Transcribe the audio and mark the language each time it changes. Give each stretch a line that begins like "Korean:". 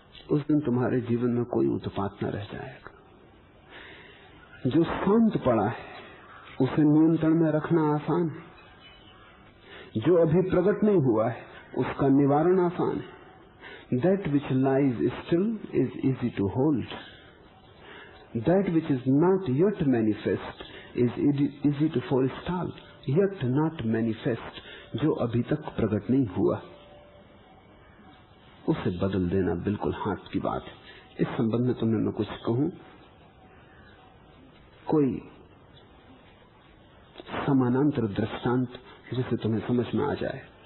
Hindi: उस दिन तुम्हारे जीवन में कोई उत्पात न रह जाएगा। जो शांत पड़ा है उसे नियंत्रण में रखना आसान है, जो अभी प्रकट नहीं हुआ है उसका निवारण आसान है।
English: That which lies still is easy to hold. That which is not yet manifest is easy to forestall. Yet not manifest,
Hindi: जो अभी तक प्रकट नहीं हुआ उसे बदल देना बिल्कुल हाथ की बात है। इस संबंध में तुम्हें मैं कुछ कहूं, कोई समानांतर दृष्टांत जिसे तुम्हें समझ में आ जाए।